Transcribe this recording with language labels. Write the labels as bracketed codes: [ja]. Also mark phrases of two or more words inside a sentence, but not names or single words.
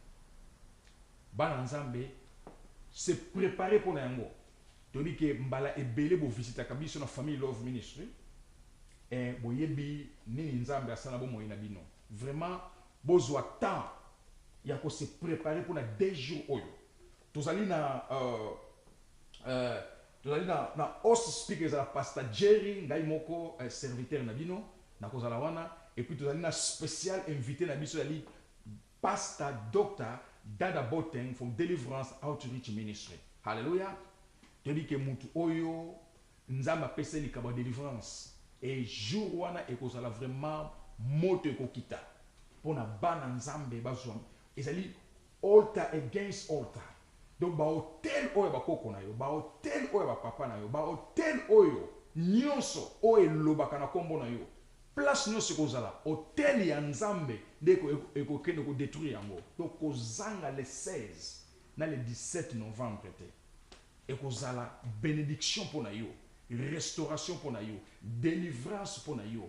[ln] Bana nzambe [fr] se préparer pour [ln] yango toni ke mbala ebele bo visita kabiso na Family Love Ministry. Et boyebi nini nzambe asala bo moyina bino. Vraiment bozwa temps ya ko [fr] se préparer [ln] pour na 2 jours oyo. Tozali na [en] host speakers [ln] la pastor Jerry ngai moko serviteur na bino na kozala wana, [fr] et puis [ln] tozali na [fr] spécial invité [ln] na biso ali pastor Dr. Dada Boteng from Deliverance Outreach Ministry. Hallelujah. Todi ke mutu oyo nzamba pese likaba deliverance. [fr] Et jour [ln] wana ekozala vraiment moto ekokita pona bana nzambe bazwa ezali [en] altar against altar. [ln] Donc ba hotel oyo bakoko na yo, ba hotel oyo ba papa na yo, ba hotel oyo nyonso oyo elobaka na kombo na yo, place nyonso ekozala hôtel ya nzambe nde ekokende kodétruire yango. Donc kozanga le 16 na le 17 novembre te ekozala bénédiction mpona yo, restauration mpona yo, délivrance mpona yo.